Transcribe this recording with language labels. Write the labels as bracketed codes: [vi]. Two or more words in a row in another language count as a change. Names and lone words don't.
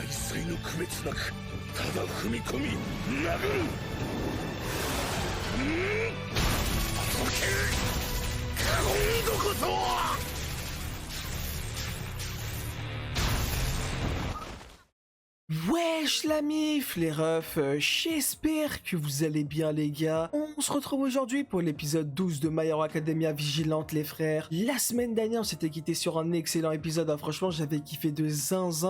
[ja] 才の区別なくただ踏み込み殴る届け今度こそは [fr] Wesh la mif, les refs, j'espère que vous allez bien les gars. On se retrouve aujourd'hui pour l'épisode 12 de My Hero Academia Vigilante les frères. La semaine dernière on s'était quitté sur un excellent épisode, franchement j'avais kiffé de zinzin.